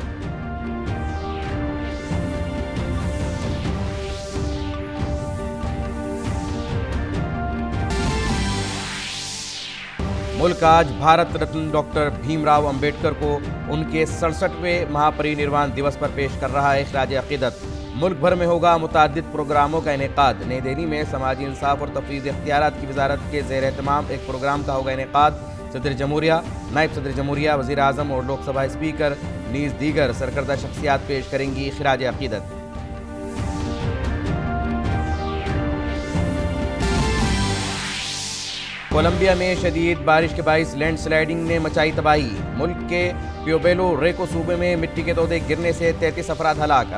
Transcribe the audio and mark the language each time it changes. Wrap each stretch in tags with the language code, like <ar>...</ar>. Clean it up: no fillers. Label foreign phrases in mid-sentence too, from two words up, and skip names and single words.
<ur>ملک آج بھارت رتن ڈاکٹر بھیم راؤ امبیڈکر کو ان کے 67ویں مہا پری نروان دیوس پر پیش کر رہا ہے خراج عقیدت. ملک بھر میں ہوگا متعدد پروگراموں کا انعقاد. نئی دہلی میں سماجی انصاف اور تفویض اختیارات کی وزارت کے زیر اہتمام ایک پروگرام کا ہوگا انعقاد. صدر جمہوریہ، نائب صدر جمہوریہ، وزیر اعظم اور لوک سبھا اسپیکر نیز دیگر سرکردہ شخصیات پیش کریں گی خراج عقیدت. کولمبیا میں شدید بارش کے باعث لینڈ سلائیڈنگ نے مچائی تباہی. ملک کے پیوبیلو ریکو صوبے میں مٹی کے تودے گرنے سے 33 افراد ہلاک.</ur>